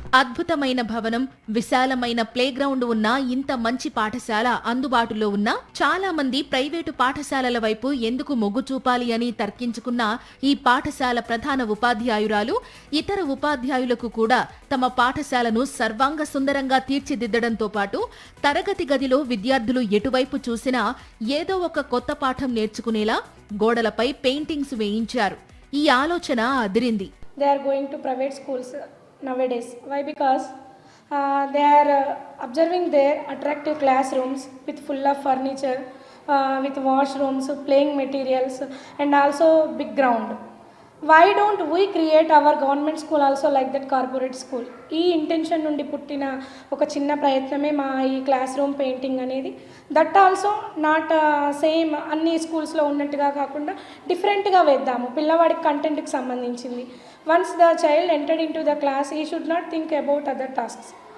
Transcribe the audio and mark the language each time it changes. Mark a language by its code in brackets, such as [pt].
[te] అద్భుతమైన భవనం, విశాలమైన ప్లేగ్రౌండ్ ఉన్న ఇంత మంచి పాఠశాల అందుబాటులో ఉన్నా చాలా మంది ప్రైవేటు పాఠశాలల వైపు ఎందుకు మొగ్గు చూపాలి అని తర్కించుకున్న ఈ పాఠశాల ప్రధాన ఉపాధ్యాయురాలు ఇతర ఉపాధ్యాయులకు కూడా తమ పాఠశాలను సర్వాంగ సుందరంగా తీర్చిదిద్దడంతో పాటు తరగతి గదిలో విద్యార్థులు ఎటువైపు చూసినా ఏదో ఒక కొత్త పాఠం నేర్చుకునేలా గోడలపై పెయింటింగ్స్ వేయించారు. ఈ ఆలోచన అదిరింది. [en] They are going to private schools nowadays. Why? Because they are observing their attractive classrooms with full of furniture, with washrooms, playing materials, and also big ground. Why don't we create our government school also like that corporate school? [te] ఈ intention నుండి పుట్టిన ఒక చిన్న ప్రయత్నమే మా ఈ class room painting అనేది. [en] that also not same [te] అన్ని స్కూల్స్లో ఉన్నట్టుగా కాకుండా డిఫరెంట్గా వేద్దాము, పిల్లవాడికి కంటెంట్కి సంబంధించింది. [en] Once the child entered into the class, he should not think about other tasks.